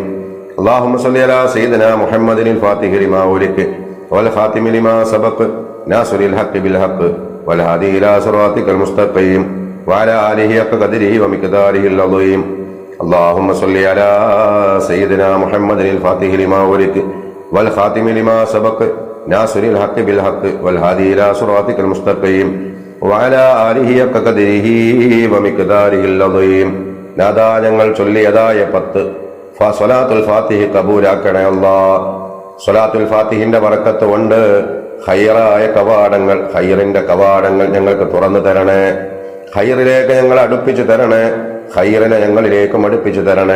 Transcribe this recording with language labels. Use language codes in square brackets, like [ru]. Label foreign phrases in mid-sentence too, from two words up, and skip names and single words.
[ar] اللهم صل على سيدنا محمد الفاتح لما أغلق والخاتم لما سبق ناصر الحق بالحق والهادي إلى صراطك المستقيم وعلى آله حق قدره ومقداره العظيم. اللهم صل على سيدنا محمد الفاتح لما أغلق والخاتم لما سبق ناصر الحق بالحق والهادي إلى صراطك المستقيم وعلى آله حق قدره ومقداره العظيم. [ml] നാദാ ഞങ്ങൾ ചൊല്ലിയതായ 10 [ar] صلاة الفاتح [ml] കബൂലാക്കണേ അല്ലാഹ്. [ar] صلاة الفاتح [ml] ബറക്കത്ത് കൊണ്ട് ഖൈറായ കവാടങ്ങൾ, ഖൈറിന്റെ കവാടങ്ങൾ ഞങ്ങൾക്ക് തുറന്നു തരണേ. ഖൈറിലേക്ക് ഞങ്ങൾ അടുപ്പിച്ചു തരണേ. ഖൈറിനെ ഞങ്ങളിലേക്കും അടുപ്പിച്ചു തരണേ.